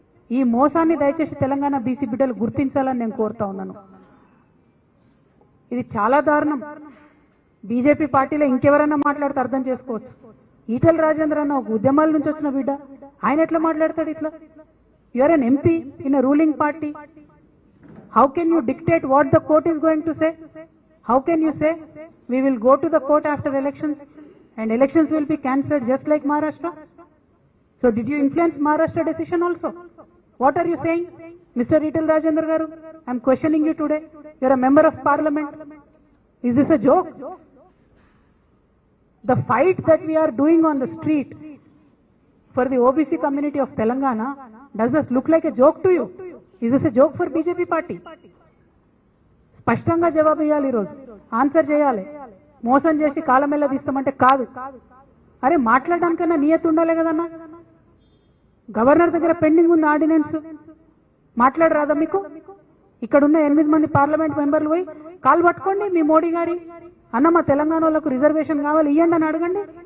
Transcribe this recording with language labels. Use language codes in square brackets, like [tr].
[te] ఈ మోసాన్ని దయచేసి తెలంగాణ బీసీ బిడ్డలు గుర్తించాలని నేను కోరుతా ఉన్నాను. ఇది చాలా దారుణం. బీజేపీ పార్టీలో ఇంకెవరైనా మాట్లాడితే అర్థం చేసుకోవచ్చు. ఈటెల రాజేంద్ర అన్న ఒక ఉద్యమాల నుంచి వచ్చిన బిడ్డ, ఆయన ఎట్లా మాట్లాడతాడు ఇట్లా? [en] You are an MP in a ruling party. How can you dictate what the court is going to say? How can you say we will go to the court after the elections and elections will be cancelled just like Maharashtra? So did you influence Maharashtra decision also? What are you saying, Mr. Etal Rajendra Garu? I am questioning you today. You are a member of parliament. Is this a joke? The fight that we are doing on the street for the OBC community of Telangana, does this look like a joke to you? Is this a joke for BJP party? [te] స్పష్టంగా జవాబు ఇవ్వాలి, ఈరోజు answer చేయాలి. మోసం చేసి కాలమెల్ల తీస్తామంటే కాదు. అరే మాట్లాడడానికన్నా నియతి ఉండాలి కదన్నా. గవర్నర్ దగ్గర పెండింగ్ ఉంది ఆర్డినెన్స్, మాట్లాడరాదా మీకు? ఇక్కడున్న 8 మంది పార్లమెంట్ మెంబర్లు పోయి కాలు పట్టుకోండి మీ మోడీ గారి, అన్న మా తెలంగాణ వాళ్ళకు రిజర్వేషన్ కావాలి ఇవ్వండి అని అడగండి.